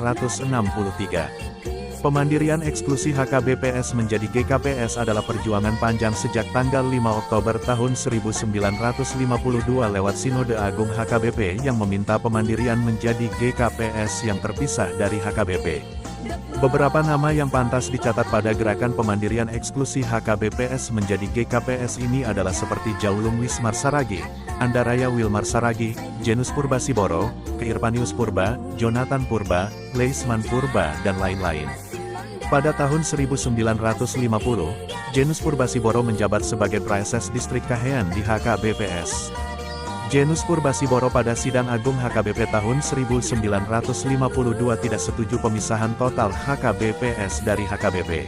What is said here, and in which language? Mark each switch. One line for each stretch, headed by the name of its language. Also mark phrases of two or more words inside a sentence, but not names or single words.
Indonesian: Pemandirian eksklusi HKBPS menjadi GKPS adalah perjuangan panjang sejak tanggal 5 Oktober tahun 1952 lewat Sinode Agung HKBP yang meminta pemandirian menjadi GKPS yang terpisah dari HKBP. Beberapa nama yang pantas dicatat pada gerakan pemandirian eksklusi HKBPS menjadi GKPS ini adalah seperti Jaulung Wismar Saragi, Andaraya Wilmar Saragi, Janus Purbasiboro, Keirpanius Purba, Jonathan Purba, Leisman Purba, dan lain-lain. Pada tahun 1950, Janus Purbasiboro menjabat sebagai Praeses Distrik Kahean di HKBPS. Janus Purbasiboro pada Sidang Agung HKBP tahun 1952 tidak setuju pemisahan total HKBPS dari HKBP.